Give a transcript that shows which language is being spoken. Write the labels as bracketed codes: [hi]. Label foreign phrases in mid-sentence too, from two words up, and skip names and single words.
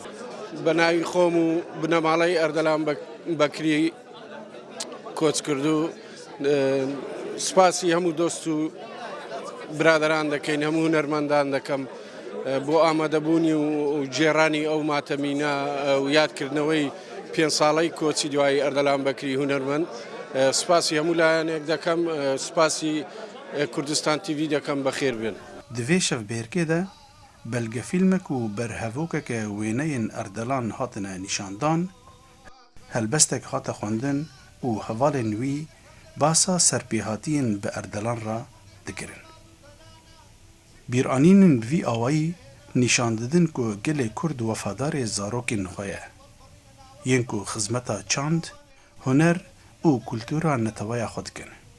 [ckb] بە ناوی خۆم و بنەماڵەی ئەردەڵان بەکری کۆچ کردو سپاسی هەموو دۆست و برادەران دەکەین، هەموو هونەرمەندان دەکەم بۆ ئامادەبوونی و جێڕانی ئەو ماتەمینە و یادکردنەوەی 5 ساڵەی کۆچی دوایی ئەردەڵان بەکری هونەرمەند. سپاسی هەموو لایەنێک دەکەم، سپاسی کوردستان تیڤی دەکەم بەخێر بێن. [ku] Divê şevbêrkê de belgefîlmek û berhevokeke wêneyên Erdelan hatine nîşandan, helbestek hate xwendin û hevalên wî basa serpêhatiyên bi Erdelan ra dikirin. Bîranînên bi vî awayî nîşan didin ku gelê Kurd wefadarê zarokên xwe ye, yên ku xizmeta çand, huner û kultûra netewaya xwe dikin.